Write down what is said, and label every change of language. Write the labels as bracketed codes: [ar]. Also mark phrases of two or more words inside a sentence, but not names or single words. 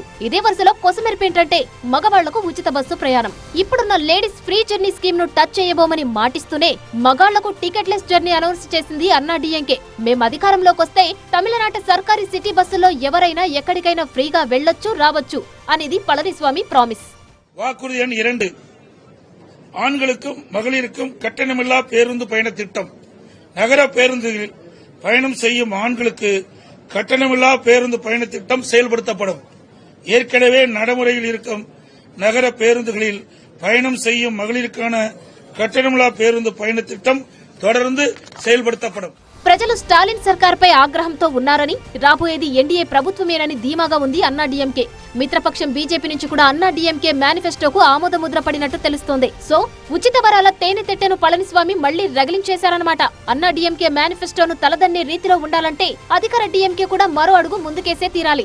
[te] ఇదే వరుసలో కొసమెరిపేంటంటే మగవాళ్లకు ఉచిత బస్సు ప్రయాణం. ఇప్పుడున్న [en] ladies free journey scheme [te] ను టచ్ చేయబోమని మాటిస్తూనే మగాళ్లకు [en] ticketless journey [te] అనౌన్స్ చేసింది అన్నాడీఎంకే. మేం అధికారంలోకి వస్తే తమిళనాట సర్కారీ సిటీ బస్సుల్లో ఎవరైనా ఎక్కడికైనా ఫ్రీగా వెళ్లొచ్చు, రావచ్చు అనేది పళనిస్వామి ప్రామిస్. [ta] வாக்குறுதி எண் 2 ஆண்களுக்கும் மகளிருக்கும் கட்டணமில்லா பேருந்து பயண திட்டம். நகர பேருந்துகளில் பயணம் செய்யும் ஆண்களுக்கு கட்டணமில்லா பேருந்து பயண திட்டம் செயல்படுத்தப்படும். ஏற்கனவே நடைமுறையில் இருக்கும் நகர பேருந்துகளில் பயணம் செய்யும் மகளிருக்கான கட்டணமில்லா பேருந்து பயண திட்டம் தொடர்ந்து செயல்படுத்தப்படும். [te] ప్రజలు స్టాలిన్ సర్కార్పై ఆగ్రహంతో ఉన్నారని, రాబోయేది ఎన్డీఏ ప్రభుత్వమేనని ధీమాగా ఉంది అన్నాడీఎంకే. మిత్రపక్షం బీజేపీ నుంచి కూడా అన్నాడీఎంకే మేనిఫెస్టోకు ఆమోదముద్ర పడినట్టు తెలుస్తోంది. సో ఉచిత వరాల తేనెతెట్టెను పళనిస్వామి మళ్లీ రగిలించేశారన్నమాట. అన్నాడీఎంకే మేనిఫెస్టోను తలదన్నే రీతిలో ఉండాలంటే అధికార డీఎంకే కూడా మరో అడుగు ముందుకేసే తీరాలి.